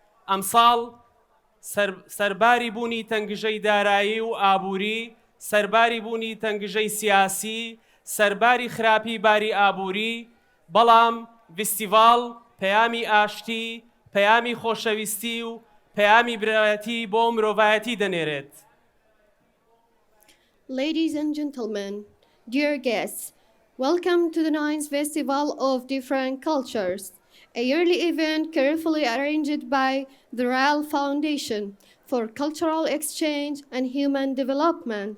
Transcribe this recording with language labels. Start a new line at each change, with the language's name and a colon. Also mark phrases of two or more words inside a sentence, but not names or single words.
Central Kurdish: ئەمساڵ سەرباری بوونی تەنگژەی دارایی و ئابووری، سەرباری بوونی تەنگژەی سیاسی، سەرباری خراپی باری ئابووری، بەڵام فستیڤاڵ پەیامی ئاشتی، پەیامی خۆشەویستی و پەیامی برایەتی بۆ مرۆڤایەتی دەنێرێت.
English: Ladies and gentlemen, dear guests, welcome to the 9th Festival of Different Cultures, a yearly event carefully arranged by the Royal Foundation for Cultural Exchange and Human Development.